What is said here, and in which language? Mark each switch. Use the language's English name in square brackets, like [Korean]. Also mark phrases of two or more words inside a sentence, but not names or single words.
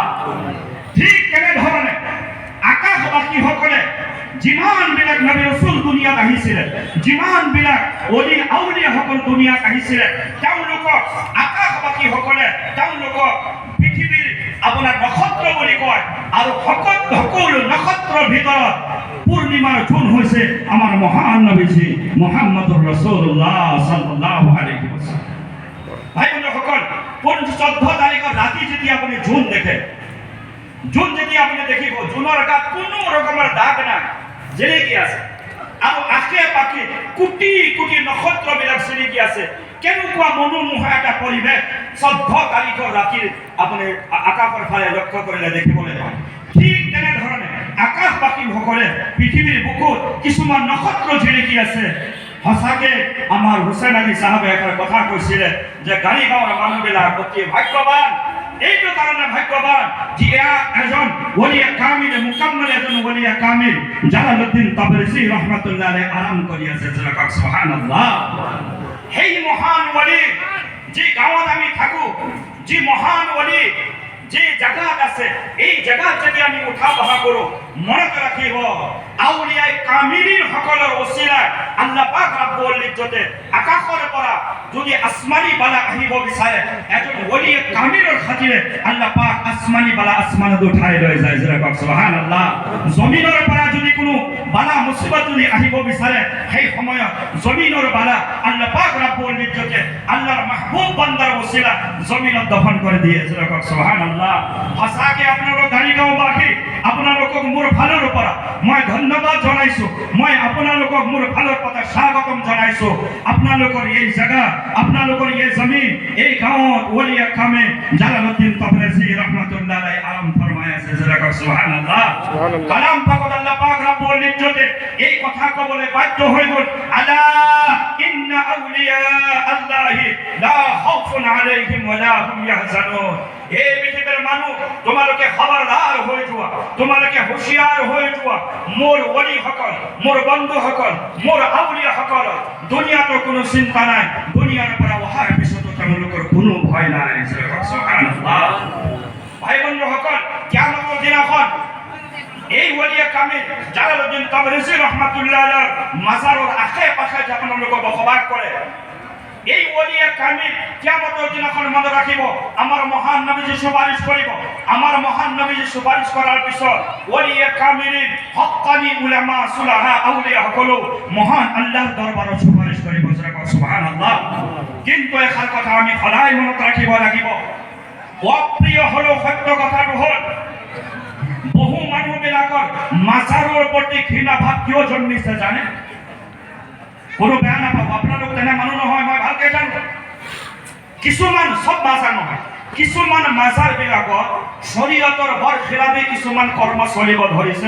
[Assamese] ঠিক তেনেধৰণে আকাশবাসীসকলে যিমানবিলাক নবী ৰাসূল দুনিয়াত আহিছিলে, যিমানবিলাক অলি আউলিয়াসকল দুনিয়াত আহিছিলে, তেওঁলোকক আকাশবাসীসকলে তেওঁলোকক পৃথিৱীৰ আপোনাৰ নক্ষত্ৰ বুলি কয়। আৰু সকলো নক্ষত্ৰৰ ভিতৰত পূৰ্ণিমাৰ জোন হৈছে আমাৰ মহান নবীজি [Arabic] محمد رسول الله صلى الله عليه وسلم. [Assamese] ভাই বন্ধুসকল, 14 তাৰিখৰ ৰাতি যেতিয়া আপুনি জোন দেখে, জোন যেতিয়া আপুনি দেখিব, জোনৰ গাত কোনো ৰকমৰ দাগ নাই, জিলিকি আছে। আৰু আশে পাশে কোটি কোটি নক্ষত্ৰবিলাক জিলিকি আছে। কেনেকুৱা মনোমোহা এটা পৰিৱেশ 14 তাৰিখৰ ৰাতিৰ আপুনি আকাশৰ ফালে লক্ষ্য কৰিলে দেখিবলৈ পায়। ঠিক তেনেধৰণে আকাশবাসীসকলে পৃথিৱীৰ বুকুত কিছুমান নক্ষত্ৰ জিলিকি আছে। সঁচাকে আমাৰ হুছেইন আলী চাহাবে এটা কথা কৈছিলে যে গাড়ীগাঁৱৰ মানুহবিলাক অতি ভাগ্যৱান। এইটো কাৰণে ভাগ্য ভাগ্যবান যে এজন ওলিয়া কামিল মুকাম্মাল এজন ওলিয়া কামিল জালালউদ্দিন তাবরিসি [Arabic] رحمة الله عليه [Assamese] আরাম করিয়াছে সুবহানাল্লাহ। সেই মহান ওলি যে গাঁৱত আমি থাকো, যে মহান ওলি যে জায়গাত আছে, এই জায়গাত যদি আমি উঠা বহা কৰো মনত ৰাখিব আউলিয়াই কামিলিন সকলৰ ওসিলায় আল্লাহ পাক ৰব্বুল ইজ্জতে আকাশৰ পৰা যদি আসমানী বালা আহিব বিচাৰে এজন ওলিয়ে কামিলৰ খাতিৰে আল্লাহ পাক আসমানী বালা আসমানত উঠাই লৈ যায় সুবহানাল্লাহ। জমিনৰ পৰা যদি কোনো বালা মুসিবত যদি আহিব বিচাৰে সেই সময়ত জমিনৰ বালা আল্লাহ পাক রব্বুল ইজ্জতে আল্লাহর মাহবুব বান্দার ওসিলা জমিনত দফন করে দিয়ে সুবহানাল্লাহ। সঁচাকে আপোনালোক গাড়ীগাঁওবাসী আপোনালোকক মোৰ ফালৰ পৰা মই ধন্যবাদ জনাইছো, মই আপোনালোকক মোৰ ফালৰ পৰা স্বাগতম জনাইছো। আপোনালোকৰ এই জায়গা, আপোনালোকৰ এই জমিন, এই গাঁৱত ওলিয়া কামে জালালউদ্দিন তাবরিসি [Arabic] رحمة الله عليه [Assamese] আরাম ফরমায় আছে সুবহানাল্লাহ। কালাম পাকত আল্লাহ পাক রব্বুল ইজ্জতে এই কথা কবলে বাধ্য হৈ গল, [Arabic] ألا إن أولياء الله لا خوف عليهم و هم يحزنون. [Assamese] এই পৃথিবীর মানুষ তোমালোকে খবরদার হয়ে যোৱা, তোমালোকে হুঁশিয়ার হয়ে যোৱা, মোর ওলি সকল, মোর বন্ধু সকল, মোর আউলিয়া সকল দুনিয়াতো কোনো চিন্তা নাই, দুনিয়ার পৰা অহাৰ পিছতো তেওঁলোকৰ কোনো ভয় নাই সুবহানাল্লাহ। ভাই বন্ধু সকল, কিয়ামতৰ দিনাখন এই ওলিয়া কামিল জালালউদ্দিন তাবরিসি [Arabic] رحمة الله عليه [Assamese] মাজারের আশে পাশে আপোনালোকে বসবাস কৰে। এই ওলিয়া কামিল কিয়ামতের দিনাখন মনে রাখিব আমার মহান নবীজি সুপারিশ করিব। আমার মহান নবীজি সুপারিশ করার পিছত ওলিয়া কামিলিন হক্কানি উলামা সুলাহা আউলিয়া সকলো মহান আল্লাহর দরবারে সুপারিশ করিব সুবহানাল্লাহ। কিন্তু এষাৰ কথা আমি সদায় মনত রাখিব লাগিব, অপ্রিয় হলেও সত্য কথাটো হল বহু মানুহবিলাকৰ মাজাৰৰ প্ৰতি ঘৃণা ভাৱ কিয় জন্মিছে জানে? কোনো বেয়া নাপাব, আপোনালোক তেনে মানুহ নহয়, মই ভালকে জানো। কিছুমান সব মাজাৰ নহয়, কিছুমান মাজাৰ বিলাকত শৰীয়তৰ বৰ খিলাফি কিছুমান কৰ্ম চলিব ধৰিছে।